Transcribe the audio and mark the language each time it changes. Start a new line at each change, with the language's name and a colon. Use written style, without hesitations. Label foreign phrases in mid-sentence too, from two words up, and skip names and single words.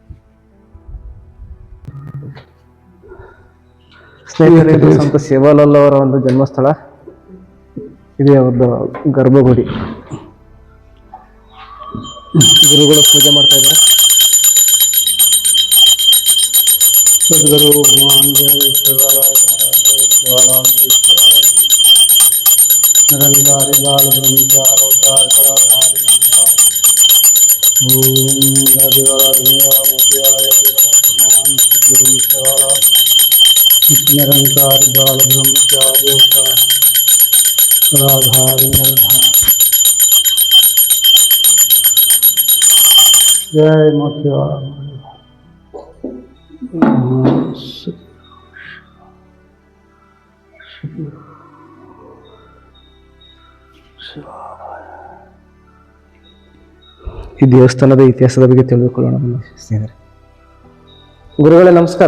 Kannada: ಇದು ಸಂತ ಸೇವಾಲಾಲ್ ಅವರ ಒಂದು ಜನ್ಮಸ್ಥಳ. ಇದೇ ಒಂದು ಗರ್ಭಗುಡಿ. ಗುರುಗಳು ಪೂಜೆ ಮಾಡ್ತಾ ಇದ್ದಾರೆ.
Hindi: सद्गुरु भगवान जय सेवालाल महाराज निरंकारी बाल ब्रह्मचार अवतार कलाधारी ओम भगवान सद्गुरु सेवालाल निरंकारी बाल ब्रह्मचारी अवतार कलाधारी निर्धार। जय मां सेवालाल।
Kannada: ಈ ದೇವಸ್ಥಾನದ ಇತಿಹಾಸದ ಬಗ್ಗೆ ತಿಳಿದುಕೊಳ್ಳೋಣ ಬನ್ನಿ ಸ್ನೇಹಿತರೆ. ಗುರುಗಳೇ ನಮಸ್ಕಾರ.